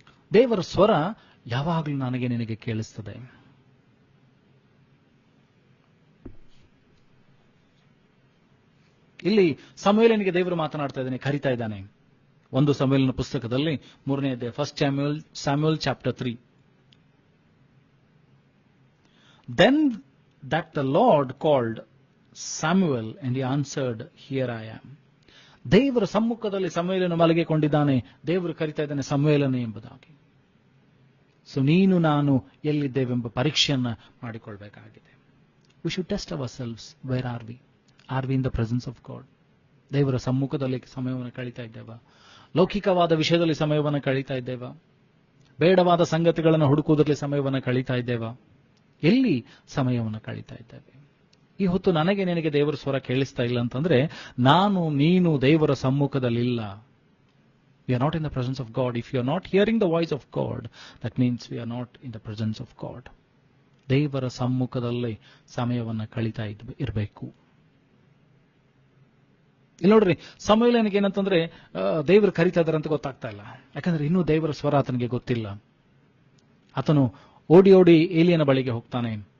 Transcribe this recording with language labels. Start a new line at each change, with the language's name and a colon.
Kannada: ದೇವರ ಸ್ವರ ಯಾವಾಗಲೂ ನನಗೆ ನಿನಗೆ ಕೇಳಿಸ್ತದೆ. ಇಲ್ಲಿ ಸಮುವೇಲನಿಗೆ ದೇವರು ಮಾತನಾಡ್ತಾ ಇದ್ದಾನೆ, ಕರಿತಾ ಇದ್ದಾನೆ. ಒಂದು ಸಮುವೇಲನ ಪುಸ್ತಕದಲ್ಲಿ 3ನೇ ಅಧ್ಯಾಯ,
English: First Samuel chapter 3. Then that the Lord called Samuel and he answered, Here I am.
Kannada: ದೇವರ ಸಮ್ಮುಖದಲ್ಲಿ ಸಮುವೇಲನು ಮಲಗಿಕೊಂಡಿದ್ದಾನೆ. ದೇವರು ಕರಿತಾ ಇದ್ದಾನೆ ಸಮುವೇಲನೇ ಎಂಬುದಾಗಿ. ಸೊ ನೀನು ನಾನು ಎಲ್ಲಿದ್ದೇವೆಂಬ ಪರೀಕ್ಷೆಯನ್ನ ಮಾಡಿಕೊಳ್ಬೇಕಾಗಿದೆ.
English: We should test ourselves. Where are we? Are we in the presence of God?
Kannada: ದೇವರ ಸಮ್ಮುಖದಲ್ಲಿ ಸಮಯವನ್ನು ಕಳೀತಾ ಇದ್ದೇವಾ? ಲೌಕಿಕವಾದ ವಿಷಯದಲ್ಲಿ ಸಮಯವನ್ನು ಕಳೀತಾ ಇದ್ದೇವಾ? ಬೇಡವಾದ ಸಂಗತಿಗಳನ್ನು ಹುಡುಕುವುದರಲ್ಲಿ ಸಮಯವನ್ನು ಕಳೀತಾ ಇದ್ದೇವಾ? ಎಲ್ಲಿ ಸಮಯವನ್ನು ಕಳೀತಾ ಇದ್ದೇವೆ? ಈ ಹೊತ್ತು ನನಗೆ ನಿನಗೆ ದೇವರ ಸ್ವರ ಕೇಳಿಸ್ತಾ ಇಲ್ಲ ಅಂತಂದ್ರೆ, ನಾನು ನೀನು ದೇವರ ಸಮ್ಮುಖದಲ್ಲಿಲ್ಲ.
English: We are not in the presence of God. If you are not hearing the voice of God, that means we are not in the presence of God.
Kannada: ದೇವರ ಸಮ್ಮುಖದಲ್ಲಿ ಸಮಯವನ್ನು ಕಳೀತಾ ಇರಬೇಕು. ಇಲ್ಲಿ ನೋಡ್ರಿ, ಸಮುವೇಲನಿಗೆ ಏನಂತಂದ್ರೆ ದೇವರು ಕರೀತಾ ಇದಾರೆ ಅಂತ ಗೊತ್ತಾಗ್ತಾ ಇಲ್ಲ. ಯಾಕಂದ್ರೆ ಇನ್ನೂ ದೇವರ ಸ್ವರ ಆತನಿಗೆ ಗೊತ್ತಿಲ್ಲ. ಆತನು ಓಡಿ ಓಡಿ ಏಲಿಯನ ಬಳಿಗೆ ಹೋಗ್ತಾನೆ.